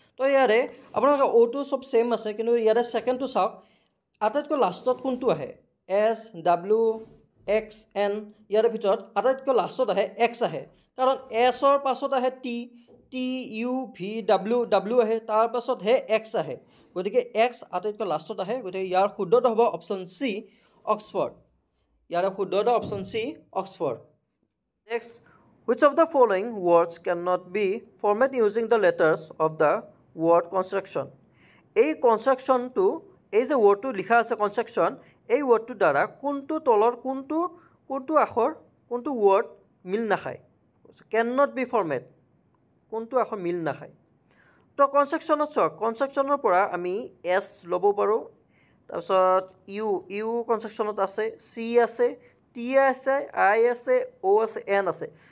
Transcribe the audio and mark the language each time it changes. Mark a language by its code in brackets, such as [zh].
[as] তো ইয়াৰে আপোনালোকে অ'টো চব ছেইম আছে, কিন্তু ইয়াতে ছেকেণ্ডটো চাওক, আটাইতকৈ লাষ্টত কোনটো আহে, এছ, ডাব্লিউ, এক্স, এন, ইয়াৰে ভিতৰত আটাইতকৈ লাষ্টত আহে এক্স আহে, কাৰণ এছৰ পাছত আহে T, T U V W, W আহে, তাৰপাছতহে এক্স আহে। গতিকে এক্স আটাইতকৈ লাষ্টত আহে, গতিকে ইয়াৰ শুদ্ধটো হ'ব অপশ্যন চি, অক্সফৰ্ড। ইয়াৰে শুদ্ধটো option C, Oxford. [en] Next, which of the following words cannot be formed using the letters of the word construction? [as] এই কনষ্ট্ৰাকশ্যনটো, এই যে ৱৰ্ডটো লিখা আছে কনষ্ট্ৰাকশ্যন, এই ৱৰ্ডটোৰ দ্বাৰা কোনটো তলৰ কোনটো আখৰ, কোনটো ৱৰ্ড মিল নাখায়, [en] can not be format, [as] কোনটো আখৰ মিল নাখায়। তো কনষ্ট্ৰাকশ্যনত চাওক, কনষ্ট্ৰাকশ্যনৰ পৰা আমি এছ ল'ব পাৰোঁ, তাৰপিছত ইউ কনষ্ট্ৰাকশ্যনত আছে, চি আছে, টি আছে, আই আছে, অ' আছে, এন আছে।